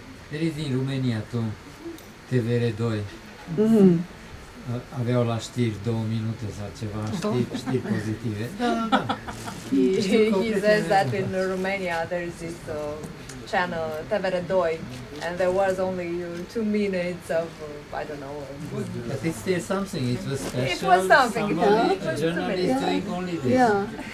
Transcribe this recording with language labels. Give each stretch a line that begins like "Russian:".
English: There is in Romania tu TVR2. Mm-hmm.
Romanian: Aveau la știri 2 minute sau ceva, știri pozitive.
English: He says that in Romania there's this channel TVR2 and there was only 2 minutes of I don't know. But it's still something. It was special. It was something. Somebody, a journalist doing only this. Yeah.